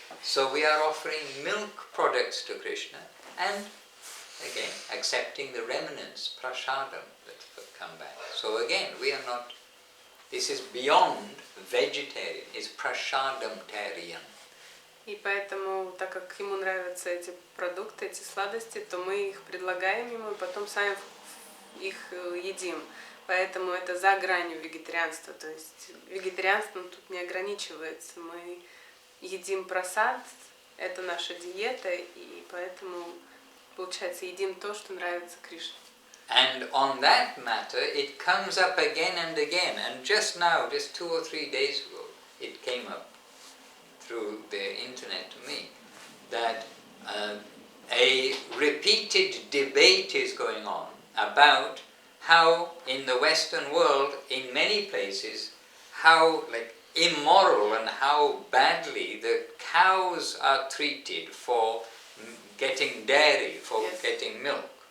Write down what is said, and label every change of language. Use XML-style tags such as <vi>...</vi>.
<en>So we are offering milk products to Krishna and again accepting the remnants, prasadam, that come back. So again, we are not, this is beyond vegetarian, it's prasadam-tarian.</en> <ru>И поэтому, так как ему нравятся эти продукты, эти сладости, то мы их предлагаем ему и потом сами их едим. Поэтому это за гранью вегетарианства. То есть вегетарианство тут не ограничивается. Мы едим прасад, это наша диета, и поэтому, получается, едим то, что нравится Кришне.</ru> <en>And on that matter, it comes up again and again. And just now, just 2 or 3 days ago, it came up through the internet to me that a repeated debate is going on about how in the Western world, in many places, how immoral and how badly the cows are treated for getting dairy, for getting milk.</en>